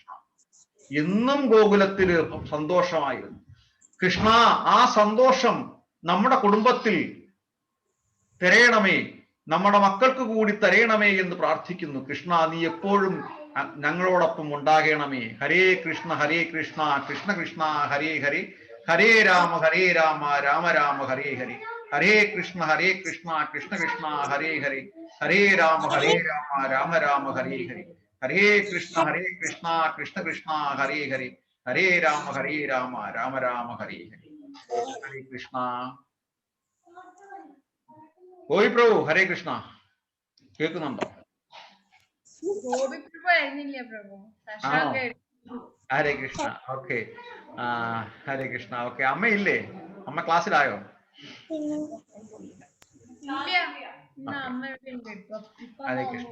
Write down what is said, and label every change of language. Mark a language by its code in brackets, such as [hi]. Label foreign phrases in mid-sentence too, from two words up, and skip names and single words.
[ml] എന്നും ഗോകുലത്തിൽ സന്തോഷമായിരുന്നു കൃഷ്ണ. ആ സന്തോഷം നമ്മുടെ കുടുംബത്തിൽ തരയണമേ, നമ്മുടെ മക്കൾക്ക് കൂടി തരയണമേ എന്ന് പ്രാർത്ഥിക്കുന്നു. കൃഷ്ണ, നീ എപ്പോഴും ഞങ്ങളോടൊപ്പം ഉണ്ടാകണമേ. [sa] ഹരേ കൃഷ്ണ ഹരേ കൃഷ്ണ കൃഷ്ണ കൃഷ്ണ ഹരേ ഹരേ, ഹരേ രാമ രാമ രാമ ഹരേ ഹരേ. ഹരേ കൃഷ്ണ കൃഷ്ണ കൃഷ്ണ ഹരേ ഹരേ, ഹരേ രാമ രാമ രാമ ഹരേ ഹരേ. ഹരേ കൃഷ്ണ കൃഷ്ണ കൃഷ്ണ ഹരേ ഹരേ, ഹരേ രാമ രാമ രാമ ഹരേ ഹരേ. [ml] ഹരേ കൃഷ്ണ. ഗോപി പ്രഭു ഹരേ കൃഷ്ണ. കേൾക്കുന്നുണ്ടോ? ആണോ? ഹരേ കൃഷ്ണ. ഓക്കെ, ഹരേ കൃഷ്ണ. ഓക്കെ, അമ്മയില്ലേ? അമ്മ ക്ലാസ്സിലായോ? ഹരേ കൃഷ്ണ.